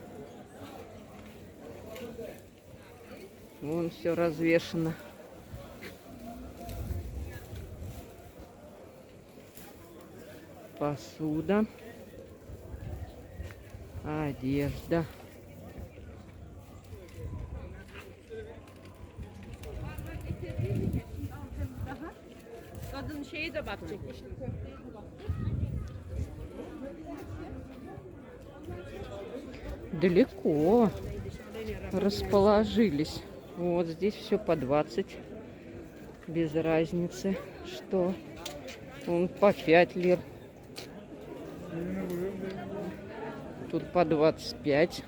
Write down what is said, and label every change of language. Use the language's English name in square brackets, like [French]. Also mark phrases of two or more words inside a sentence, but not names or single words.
[Russian] Вон все развешено. Посуда. Одежда. [Turkish] Kadın şeyi de bakacak işte köfteye de bak. [Russian] Далеко расположились. Вот здесь все по 20. Без разницы, что. Он по 5 лир. Тут по 25.